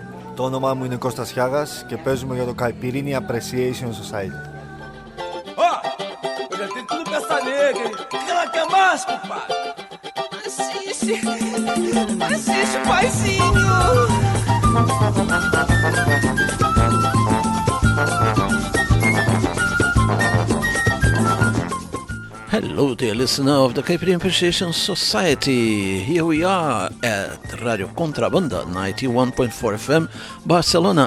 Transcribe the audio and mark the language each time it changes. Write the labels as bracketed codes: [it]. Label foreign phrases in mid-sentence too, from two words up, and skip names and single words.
[el] Το όνομά μου είναι Κώστας Χιάγας και παίζουμε για το Caipirinha Appreciation Society. [pt] Ó, eu já tenho tudo pra essa nega, hein? O que ela quer mais, compadre? Assiste, paizinho. [en] Hello, dear listener of the Caipirinha Appreciation Society. Here we are at Radio Contrabanda 91.4 FM, Barcelona.